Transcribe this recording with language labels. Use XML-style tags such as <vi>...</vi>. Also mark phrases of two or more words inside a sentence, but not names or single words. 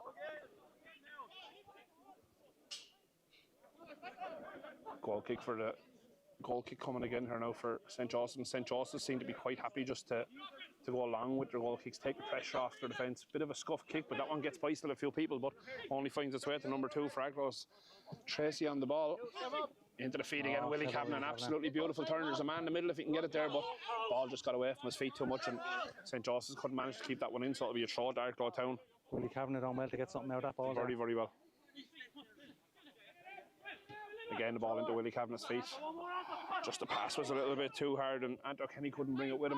<en>Goal kick coming again here now for St. Joseph's. St. Joseph's seem to be quite happy just to go along with their goal kicks, take the pressure off their defence. Bit of a scuff kick, but that one gets by still a few people, but only finds its way to number 2 for Arklow. Tracy on the ball. Into the feet again. Willie Kavanagh, an absolutely beautiful turn. There's a man in the middle if he can get it there, but ball just got away from his feet too much, and St. Joseph's couldn't manage to keep that one in, so it'll be a throw to Arklow Town. Willie Kavanagh done well to get something out of that ball. Very, very well. Again, the ball into Willie Kavanagh's feet. Just the pass was a little bit too hard, and Anto Kenny couldn't bring it with him.</en>